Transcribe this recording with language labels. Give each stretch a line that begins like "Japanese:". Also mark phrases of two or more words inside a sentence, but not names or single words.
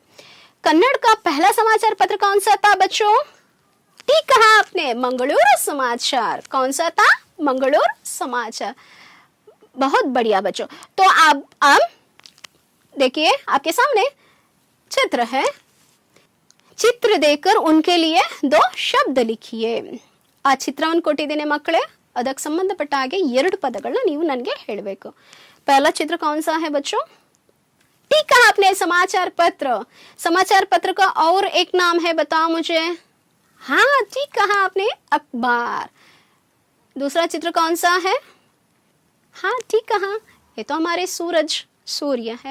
Hindi: कन्नड़ का पहला समाचार पत्र कौन सा था बच्चों? ठीक कहा आपने, मंगलूर समाचार. कौन सा था? मंगलूर समाचार. बहुत बढ़िया बच्चों. तो अब देखिए, आपके सामने चित्र है. चित्र देकर उनके लिए दो शब्द लिखिए.
Kannada: ಆ ಚಿತ್ರವನ್ನು ಕೊಟ್ಟಿದ್ದೇನೆ ಮಕ್ಕಳೇ, ಅದಕ್ಕೆ ಸಂಬಂಧಪಟ್ಟ ಹಾಗೆ ಎರಡು ಪದಗಳನ್ನ ನೀವು ನನಗೆ ಹೇಳಬೇಕು.
Hindi: पहला चित्र कौन सा है बच्चों? ठीक कहा आपने, समाचार पत्र. समाचार पत्र का और एक नाम है, बताओ मुझे. हाँ, ठीक कहा आपने, अखबार. दूसरा चित्र कौन सा है? हाँ, ठीक कहा, ये तो हमारे सूर्य है.